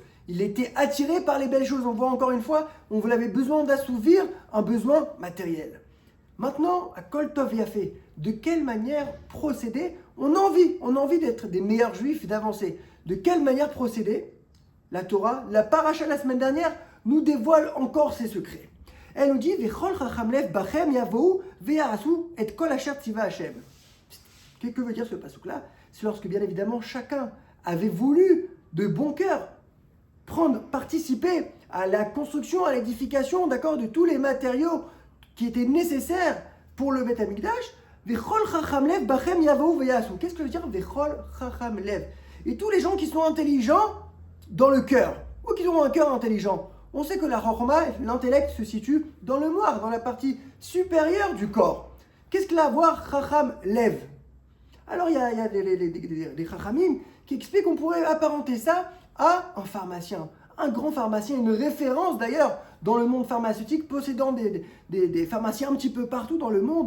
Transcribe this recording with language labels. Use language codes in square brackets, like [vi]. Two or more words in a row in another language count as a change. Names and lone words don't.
[fr] Il était attiré par les belles choses. On voit encore une fois, on avait besoin d'assouvir un besoin matériel. Maintenant, à [he] כל טוב יפה, [fr] de quelle manière procéder? On a envie d'être des meilleurs juifs, d'avancer. De quelle manière procéder? La Torah, la paracha la semaine dernière, nous dévoile encore ses secrets. Elle nous dit [he] וכל חכם לב בכם יבאו ויעשו את כל אשר צוה השם. [fr] Qu'est-ce que veut dire ce passouk-là? C'est lorsque, bien évidemment, chacun avait voulu, de bon cœur, participer à la construction, à l'édification, d'accord, de tous les matériaux qui étaient nécessaires pour le [he] בית המקדש. וכל חכם לב בכם יבאו ויעשו. [fr] Qu'est-ce que veut dire [he] וכל חכם לב? [fr] Et tous les gens qui sont intelligents dans le cœur, ou qui ont un cœur intelligent. On sait que la chorma, l'intellect, se situe dans le moire, dans la partie supérieure du corps. Qu'est-ce que l'avoir [he] חכם לב? [fr] Alors il y a des chachamim qui expliquent qu'on pourrait apparenter ça à un pharmacien, un grand pharmacien, une référence d'ailleurs dans le monde pharmaceutique, possédant des pharmaciens un petit peu partout dans le monde.